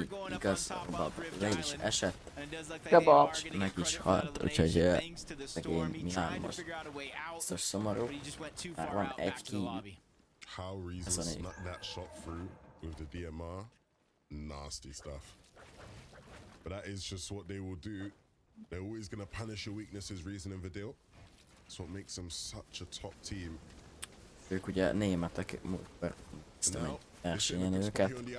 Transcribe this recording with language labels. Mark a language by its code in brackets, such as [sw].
[hu] Igaz, Robab le is esett. Kebab meg is halt, úgyhogy szegény Milán most biztos szomorú. Már van egy ki. [en] How Reason snuck that shot through with the DMR, nasty stuff. But that is just what they will do. They're always gonna punish your weaknesses, Reason and Vidal. That's what makes them such a top team. [hu] Ők ugye németek, aztán egy versenyen őket.